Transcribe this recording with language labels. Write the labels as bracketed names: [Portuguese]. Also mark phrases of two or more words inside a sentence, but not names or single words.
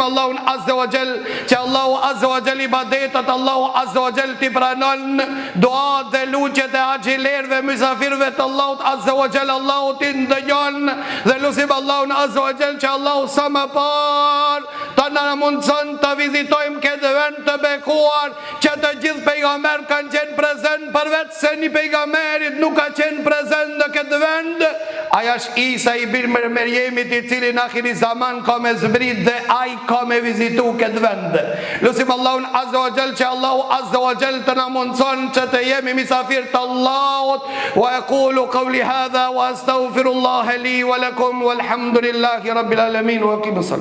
[Albanian] Allahun [Arabic] عز وجل, [Albanian] që Allahu [Arabic] عز وجل [Albanian] i badetat, Allahu [Arabic] عز وجل [Albanian] t'i pranon duat dhe luqet e agjilerve, mysafirve të Allahut [Arabic] عز وجل, [Albanian] Allahu t'i ndëgjon, dhe lusim Allahun [Arabic] عز وجل [Albanian] që Allahu sa më par të në mundëson të vizitojmë këtë vend të bekuar, që të gjithë pejgamber kanë qenë prezent, përveç se një pejgamberit nuk ka qenë prezent në këtë vend. Aja është Isa i bir Merjemit, i cili në [Arabic] آخر الزمان [Albanian] ka me zbrit dhe aj ka me vizitu këtë vend. Lusim Allahun [Arabic] عز وجل [Albanian] që Allahu [Arabic] عز وجل [Albanian] të në mundëson që të jemi misafir të Allahut. [Arabic] ويقول قولي هذا وأستغفر الله لي ولكم والحمد لله رب العالمين وأقيموا السلام.